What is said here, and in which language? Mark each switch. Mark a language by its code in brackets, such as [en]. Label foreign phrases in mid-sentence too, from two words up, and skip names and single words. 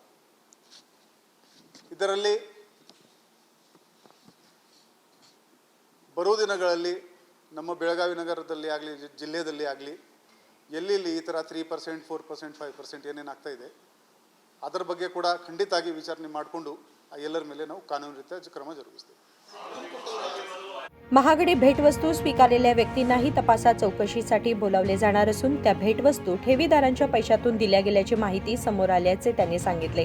[kn] ಇದರಲ್ಲಿ ಬರೋ ದಿನಗಳಲ್ಲಿ ನಮ್ಮ ಬೆಳಗಾವಿ ನಗರದಲ್ಲಿ ಆಗಲಿ, ಜಿಲ್ಲೆಯಲ್ಲಿ ಆಗಲಿ, ಎಲ್ಲಿ ಈ ಥರ 3%, 4%, 5% ಏನೇನಾಗ್ತಾ ಇದೆ ಅದರ ಬಗ್ಗೆ ಕೂಡ ಖಂಡಿತವಾಗಿ विचारणा ಮಾಡಿಕೊಂಡು ಎಲ್ಲರ ಮೇಲೆ ನಾವು ಕಾನೂನು ರೀತಿಯ ಕ್ರಮ ಜರುಗಿಸ್ತೇವೆ. [mr] महागडी भेटवस्तू स्वीकारलेल्या व्यक्तींनाही तपासात चौकशीसाठी बोलावले जाणार असून त्या भेटवस्तू ठेवीदारांच्या पैशातून दिल्या गेल्याची माहिती समोर आल्याचे त्यांनी सांगितले.